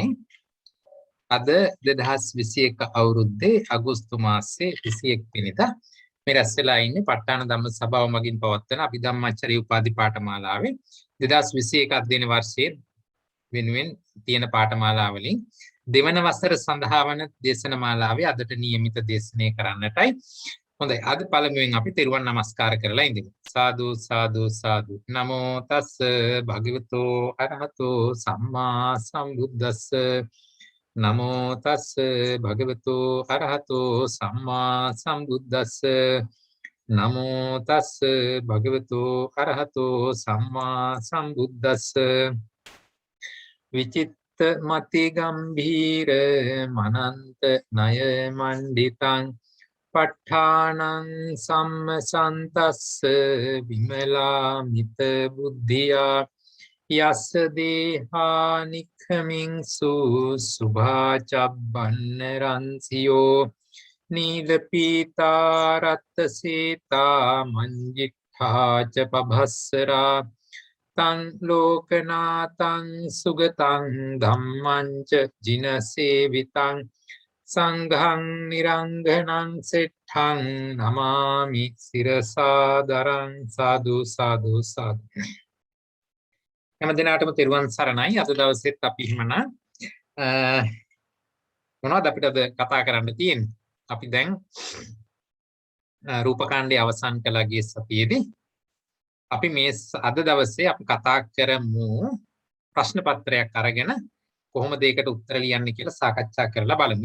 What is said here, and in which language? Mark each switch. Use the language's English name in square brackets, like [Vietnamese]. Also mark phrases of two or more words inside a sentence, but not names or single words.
[Sinhala] අද 2021 අවුරුද්දේ අගෝස්තු මාසයේ 21 වෙනිදා මේ රැස් වෙලා ඉන්නේ ප ဋ ාණ ධම්ම සභාව මගින් පවත්වන අභිධම්මචරී උපාධි පාඨමාලාවේ 2021 අධ්‍යයන වර්ෂයේ වෙනුවෙන් තියෙන පාඨමාලාවලින් දෙවන වසර සඳහා වන දේශනමාලාවේ අදට නියමිත දේශනය කරන්නටයි. හොඳයි, අද පළමුවෙන් අපි තෙරුවන් නමස්කාර කරලා ඉඳිමු. සාදු සාදු සාදු. [Pali] නමෝ තස් භගවතෝ අරහතෝ සම්මා සම්බුද්දස්ස. නමෝ තස් භගවතෝ අරහතෝ සම්මා සම්බුද්දස්ස. නමෝ තස් භගවතෝ අරහතෝ සම්මා සම්බුද්දස්ස. විචිත්ත මති ගම්භීර මනන්ත ණය මණ්ඩිතං ප ဋ ාණං සම්මසන්තස්ස විමලා මිත බුද්ධියා යස්ස දේහා නික්ඛමින්සු සුභාචබ්බන්න රන්සියෝ නීල පීතා රත්ත සීතා මංජික්ඛා ච පභස්සරා තං ලෝකනාතං සුගතං ධම්මං ච ජිනසේවිතං සංඝං නිරංගනං සෙට්ඨං නමාමි සිරසාදරං. [Sinhala] සාදු සාදු සාදු. හැම දිනාටම තෙරුවන් සරණයි. අද දවසෙත් අපි හිමනා මොනවද අපිට අද කතා කරන්න තියෙන්නේ? අපි දැන් රූපකාණ්ඩයේ අවසන් කළා ගිය සතියේදී. අපි මේ අද දවසේ අපි කතා කරමු ප්‍රශ්න පත්‍රයක් අරගෙන කොහොමද ඒකට උත්තර ලියන්නේ කියලා සාකච්ඡා කරලා බලමු.